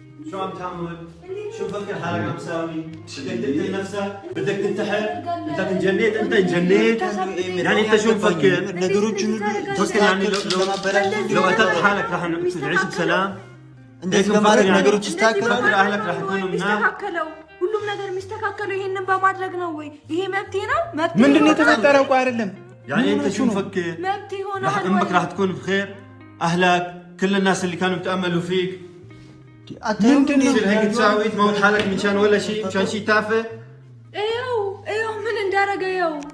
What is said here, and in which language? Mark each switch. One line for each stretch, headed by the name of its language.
Arabic: شو عم تعمل؟ شو مفكر حالك عم تساوي؟ بدك تقتل نفسك؟ بدك تنتحر؟ بدك انجنيت؟ انت انجنيت؟ يعني انت شو مفكر؟ تفكر يعني لو قتلت حالك رح نعيش بسلام؟ انت كمان
Amharic: ነገሮች ይስተካከላሉ።
Arabic: اهلك رح يكونوا
Amharic: ሚስተካከለው ሁሉም ነገር ሚስተካከለው ይሄንን በማድረግ ነው ወይ? ይሄ መብቴ ነው? መብቴ ምንድነው የተፈጠረው? ቆይ አይደለም
Arabic: يعني انت شو مفكر؟
Amharic: መብቴ ሆነ
Arabic: امك رح تكون بخير؟ اهلك كل الناس اللي كانوا بتاملوا فيك
Amharic: ምንድን ነው
Arabic: هيك تساوي تموت حالك مشان ولا شيء مشان شيء تافه ايوه من
Amharic: እንዳረገ ያው